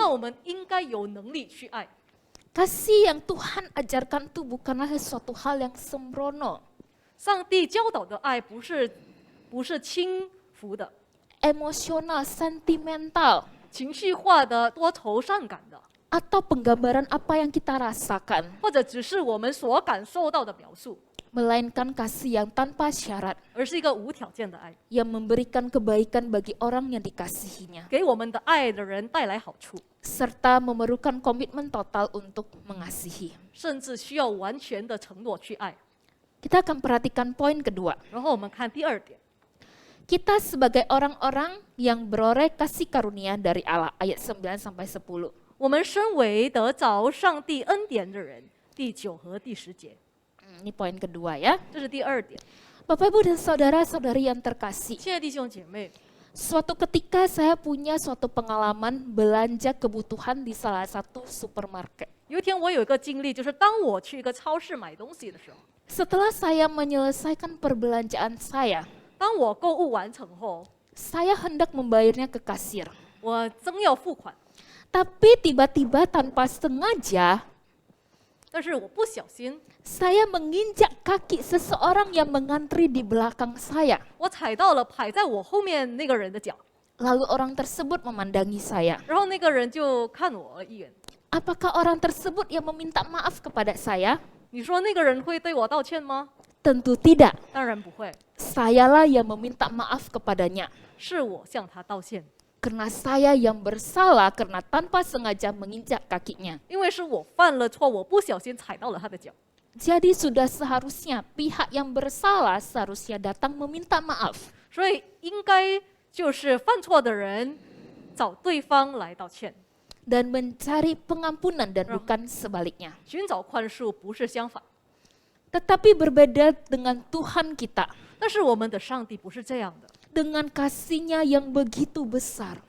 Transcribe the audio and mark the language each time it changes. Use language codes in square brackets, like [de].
[zh] 那我们应该有能力去爱。 [id] Kasih yang Tuhan ajarkan itu bukanlah sesuatu hal yang sembrono, [zh] 上帝教导的爱不是轻浮的、 [id] emosional, sentimental, [zh] 情绪化的、多愁善感的， [id] atau penggambaran apa yang kita rasakan, [zh] 或者只是我们所感受到的表述， [id] melainkan kasih yang tanpa syarat, [zh] 而是一个无条件的爱， [id] yang memberikan kebaikan bagi orang yang dikasihinya, [zh] 给我们的爱的人带来好处， [id] serta memerlukan komitmen total untuk mengasihi. [zh] 甚至需要完全的承诺去爱。 [id] Kita akan perhatikan poin kedua. [zh] 然后我们看第2点， [id] Kita sebagai orang-orang yang beroleh kasih karunia dari Allah, ayat 9-10. [zh] 我们身为得着上帝恩典的人，第9和第10节， [id] Ini poin kedua ya. [zh] 这是第2点。 [id] Bapak Ibu dan saudara-saudari yang terkasih, [zh] 亲爱的弟兄姐妹， [id] suatu ketika saya punya suatu pengalaman belanja kebutuhan di salah satu supermarket. [zh] 有一天我有一个经历，就是当我去一个超市买东西的时候， [id] Setelah saya menyelesaikan perbelanjaan saya, [zh] 当我购物完成后， [id] saya hendak membayarnya ke kasir. [zh] 我正要付款， [id] Tapi tiba-tiba tanpa sengaja, [zh] 但是我不小心， [id] saya menginjak kaki seseorang yang mengantri di belakang saya. [zh] 我踩到了排在我后面那个人的脚， [id] Lalu orang tersebut memandangi saya. [zh] 然后那个人就看我一眼。 [id] Apakah orang tersebut yang meminta maaf kepada saya? [zh] 你说那个人会对我道歉吗？ [id] Tentu tidak. [zh] 当然不会， [id] Sayalah yang meminta maaf kepadanya. [zh] 是我向他道歉， [id] Karena saya yang bersalah karena tanpa sengaja menginjak kakinya. [zh] 因为是我犯了错，我不小心踩到了他的脚。 [id] Jadi sudah seharusnya pihak yang bersalah seharusnya datang meminta maaf. [zh] 所以应该就是犯错的人找对方来道歉， [id] Dan mencari pengampunan dan bukan sebaliknya. [zh] 寻找宽恕不是相反。 [id] Tetapi berbeda dengan Tuhan kita. [zh] 但是我们的上帝不是这样的， [id] Dengan kasih-Nya yang begitu besar.